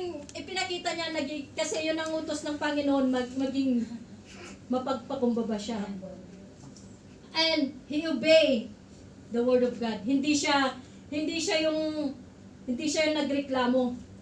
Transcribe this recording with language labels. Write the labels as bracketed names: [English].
[Filipino] Ipinakita niya, kasi yun ang utos ng Panginoon, maging mapagpakumbaba siya. [English] And he obeyed the word of God. [Filipino] Hindi siya yung nagreklamo.